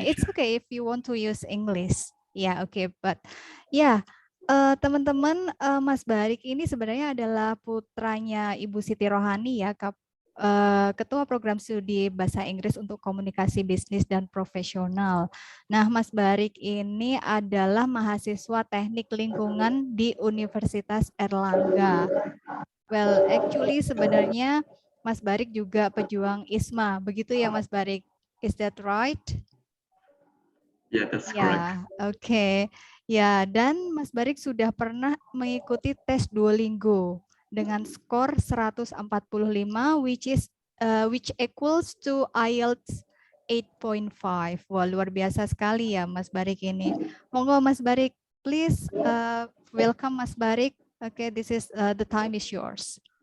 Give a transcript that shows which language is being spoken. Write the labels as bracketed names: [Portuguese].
[English] Yeah, it's okay if you want to use English. Yeah, okay, but [Indonesian] teman-teman, Mas Barik ini sebenarnya adalah putranya Ibu Siti Rohani ya, Ketua Program Studi Bahasa Inggris untuk Komunikasi Bisnis dan Profesional. Nah, Mas Barik ini adalah mahasiswa Teknik Lingkungan di Universitas Erlangga. [English] Well, actually [Indonesian] sebenarnya Mas Barik juga pejuang ISMA, begitu ya Mas Barik? [English] Is that right? Yeah, that's correct. [Indonesian] Oke. Ya, dan Mas Barik sudah pernah mengikuti tes Duolingo dengan skor 145 [English] which equals to IELTS 8.5. [Indonesian] Wah, luar biasa sekali ya Mas Barik ini. Monggo Mas Barik, [English] please welcome Mas Barik. Okay, this is the time is yours.